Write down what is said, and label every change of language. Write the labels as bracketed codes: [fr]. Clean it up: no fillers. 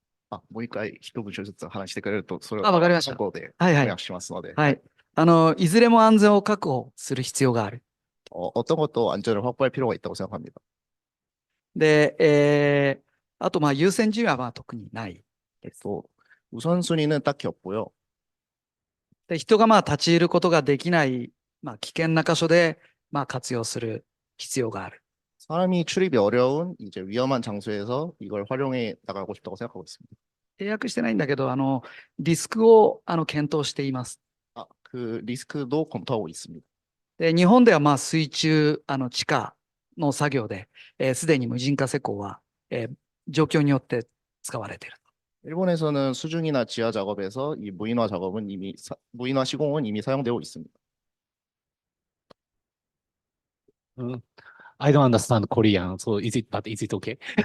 [ja] もう一回一文章ずつ話してくれると、それをわかりました。参考ではいはい翻訳しますので、はい。いずれも安全を確保する必要がある。 [ko] 어떤 것도 안전을 확보할 필요가 있다고 생각합니다. [ja] で、あと、優先順位は特にないです。 [ko] 우선순위는 딱히 없고요. [ja] で、人が立ち入ることができない、危険な箇所で、活用する必要がある。 [ko] 사람이 출입이 어려운 이제 위험한 장소에서 이걸 활용해 나가고 싶다고 생각하고 있습니다. [ja] 契約してないんだけど、リスクを検討しています。 [ko] 그 리스크도 검토하고 있습니다. [ja] で、日本では水中、地下の作業で、すでに無人化施工は、状況によって使われている。 [ko] 일본에서는 수중이나 지하 작업에서 이 무인화 작업은 무인화 시공은 이미 사용되고 있습니다. [en] I don't understand Korean, so is it okay?